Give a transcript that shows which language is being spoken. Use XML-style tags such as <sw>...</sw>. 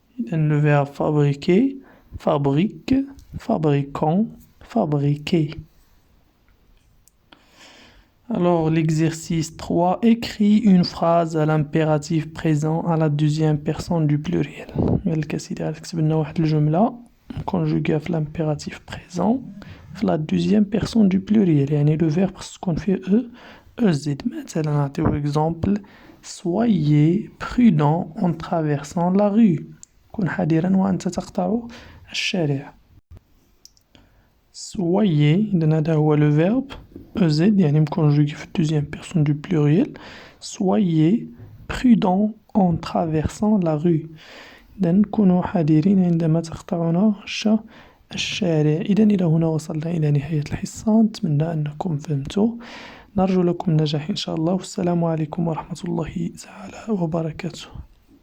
<fr>Le verbe fabriquer, fabrique, fabriquons, fabriquer. Alors l'exercice 3, écris une phrase à l'impératif présent à la deuxième personne du pluriel.</fr> <ar>قالك أسيدي غادي تكتب لنا واحد الجملة مكونجوغا في l'impératif présent في la deuxième personne du pluriel يعني لو فيرب خص تكون فيه EZ. مثلا نعطيو</ar> <fr>exemple soyez prudent en traversant la rue.</fr> <ar>كن حذرا وأنت تقطع الشارع.</ar> <fr>soyez</fr> <ar>إذن هذا هو لو فيرب EZ يعني مكونجوغي في</ar> <fr>deuxième personne du pluriel. soyez prudent en traversant la rue.</fr> <ar>إذن كونوا حذرين عندما تقطعون الشارع. إذا إلى هنا وصلنا إلى نهاية الحصة. نتمنى أنكم فهمتوا. نرجو لكم النجاح إن شاء الله. والسلام عليكم ورحمة الله تعالى وبركاته.</ar>